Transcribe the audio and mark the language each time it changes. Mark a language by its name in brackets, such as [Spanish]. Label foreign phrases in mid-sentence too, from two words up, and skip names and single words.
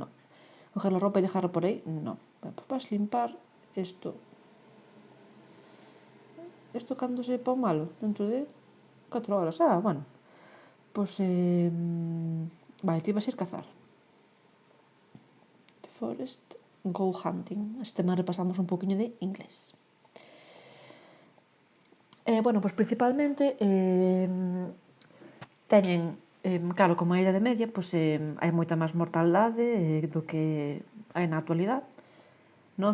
[Galician] Coger a roupa e dejarla por aí? Non. Pois vas limpar isto. Isto cando se pon malo? Dentro de 4 horas. Pois... vale, ti vas ir cazar. [English] Forest go hunting. [Galician] Este tema repasamos un poquinho de inglés. Bueno, pois principalmente teñen, claro, como a Idade Media, pois hai moita máis mortaldade do que hai na actualidade, non?